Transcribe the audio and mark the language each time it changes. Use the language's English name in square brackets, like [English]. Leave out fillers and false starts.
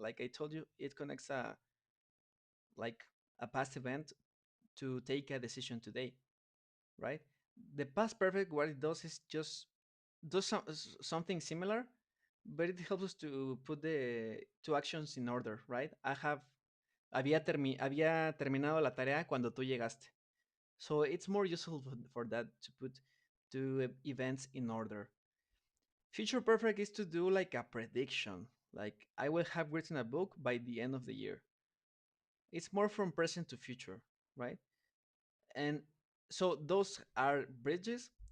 [English] Like I told you, it connects like a past event to take a decision today, right? The past perfect, what it does is just does something similar, but it helps us to put the two actions in order, right? [Spanish] Había terminado la tarea cuando tú llegaste. [English] So it's more useful for that to put two events in order. Future perfect is to do like a prediction. Like I will have written a book by the end of the year. It's more from present to future, right? And so those are bridges.